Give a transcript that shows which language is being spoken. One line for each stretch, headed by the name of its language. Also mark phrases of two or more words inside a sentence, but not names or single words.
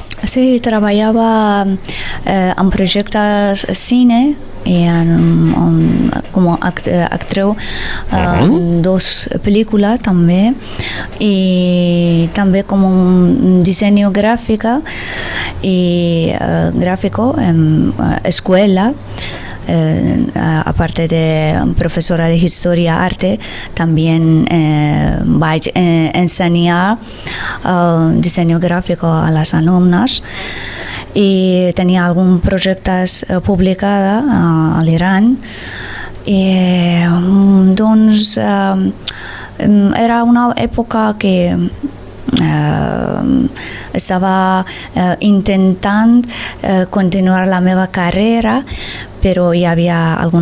Catalan: Sí, treballava en projectes cine i com a actriu dos pel·lícules també, i també com un disseny gràfic i
Spanish: gràfico en escuela. Aparte de profesora de historia arte, también
Catalan: vaig ensenyar
Spanish: diseño gráfico a las alumnas, y tenía algunos proyectos publicados al Irán,
Catalan: i doncs era una època que estava intentant continuar la meva carrera, però hi havia algun